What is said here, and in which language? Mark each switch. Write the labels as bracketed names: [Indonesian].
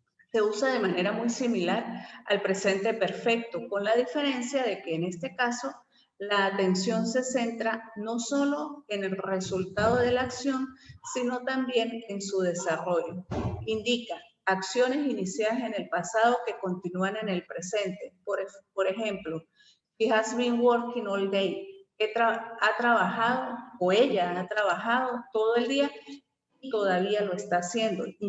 [Spanish] Se usa de manera muy similar al presente perfecto, con la diferencia de que en este caso la atención se centra no solo en el resultado de la acción, sino también en su desarrollo. Indica acciones iniciadas en el pasado que continúan en el presente. Por ejemplo, [English] she has been working all day. [Spanish] Ha trabajado o ella ha trabajado todo el día y todavía lo está haciendo.